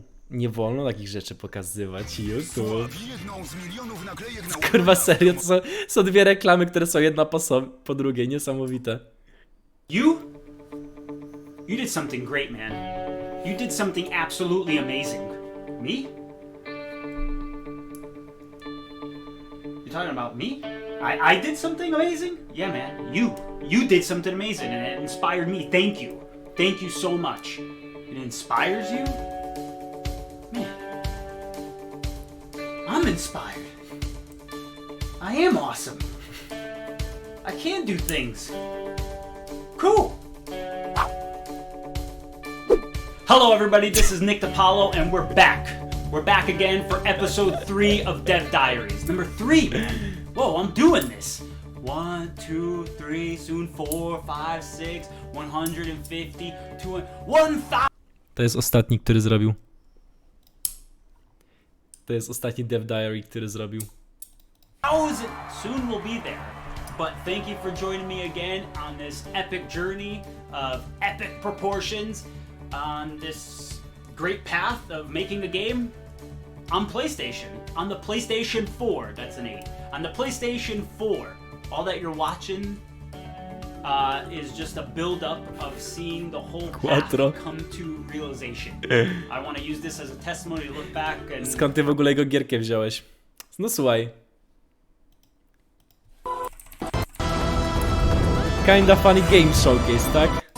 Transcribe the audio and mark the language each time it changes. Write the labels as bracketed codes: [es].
[pl] Nie wolno takich rzeczy pokazywać. YouTube. Kurwa, serio, to są dwie reklamy, które są jedna po drugiej. Niesamowite. [en] You did something great, man. You did something absolutely amazing. Me? You talking about me? I did something amazing? Yeah, man. You did something amazing, and it inspired me. Thank you. Thank you so much. It inspires you? Man. I'm inspired. I am awesome. I can do things. Cool. Hello everybody, this is Nick Apollo and we're back. We're back again for episode 3 of Dev Diaries. Number 3, man. Whoa, I'm doing this. 1, 2, 3, soon 4, 5, 6, 150, 200, 1000. [pl] To jest ostatni, który zrobił. To jest ostatni Dev Diary, który zrobił. [en] Soon we'll be there. But thank you for joining me again on this epic journey of epic proportions on this great path of making a game on PlayStation. On the PlayStation 4, that's an 8. On the PlayStation 4, all that you're watching is just a build-up of seeing the whole path come to realization. I want to use this as a testimony to look back and... [pl] Skąd ty w ogóle jego gierkę wziąłeś? No słuchaj. [en] Kinda funny game showcase, tak?